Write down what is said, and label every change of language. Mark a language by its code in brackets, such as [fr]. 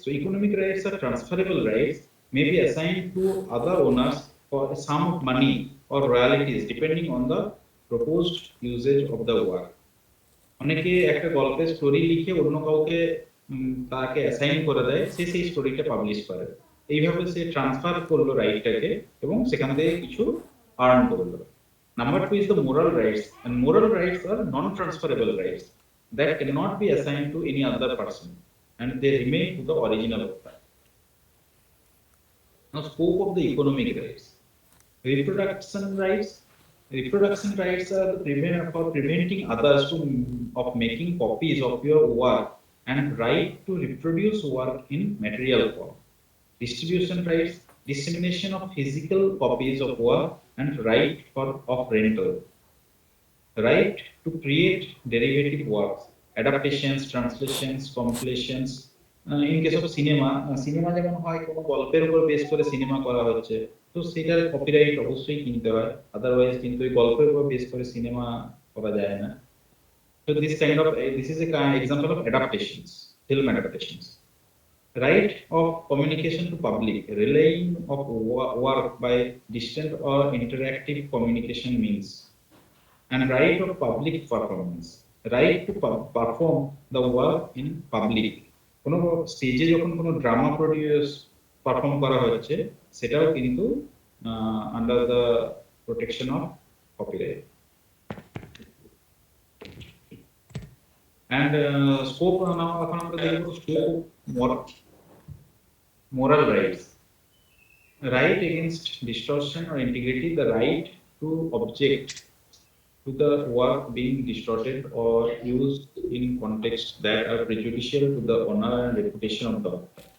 [en] So economic rights আর transferable rights may be assigned to other owners for sum of money or royalties depending on the proposed usage of the work. [bn] অনেকে একটা গল্পের story লিখে অন্য কাউকে তাকে assign করে দেয়, সে সেই স্টোরিটা পাবলিশ করে, এইভাবে সে ট্রান্সফার করলো রাইটটাকে এবং সেখান থেকে কিছু আর্ন করলো। [en] Number 2 is the moral rights, and moral rights are non-transferable rights that cannot be assigned to any other person, and they remain to the original author. Now, scope of the economic rights. Reproduction rights. Reproduction rights are for preventing others of making copies of your work and right to reproduce work in material form. Distribution rights, dissemination of physical copies of work and right of rental. Right to create derivative works, adaptations, translations, compilations. In case of cinema [bn] যেমন হয় কোনো গল্পের উপর base করে cinema করা হচ্ছে, তো সেটার কপিরাইট অবশ্যই কিনতে হয়, আদারওয়াইজ কিন্তু ওই গল্পের উপর বেস করে সিনেমা করা যায় না। [en] So this is a example of adaptations, film adaptations. Right of communication to public, relaying of work by distant or interactive communication means. And right of public performance, right to perform the work in public. [bn] কোনো স্টেজে যখন কোনো drama perform করা হচ্ছে সেটাও কিন্তু [en] Under the protection of copyright. And scope [bn] এখন আমরা দেখব [en] scope moral rights. Right against distortion or integrity, the right to object to the work being distorted or used in contexts that are prejudicial to the honor and reputation of the author.